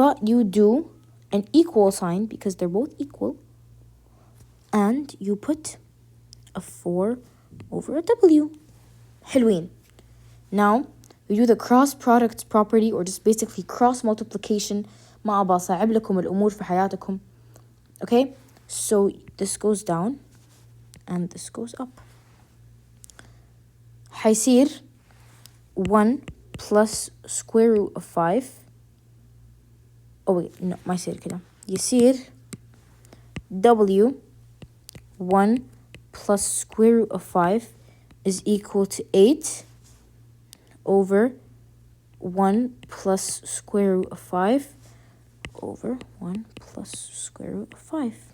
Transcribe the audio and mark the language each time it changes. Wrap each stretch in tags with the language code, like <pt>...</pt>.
<en>You do an equal sign because they're both equal. And you put a 4 over a W.</en> <ar>حلوين.</ar> <en>Now, we do the cross products property, or just basically cross multiplication.</en> <ar>ما أبغى أصعب لكم الأمور في حياتكم.</ar> <en>Okay, so this goes down and this goes up.</en> <ar>حيصير</ar> <en>1 plus square root of 5. Oh wait, no,</en> <ar>ما يصير كده. يصير</ar> <en>W 1 plus square root of 5 is equal to 8 over 1 plus square root of 5 over 1 plus square root of 5.</en>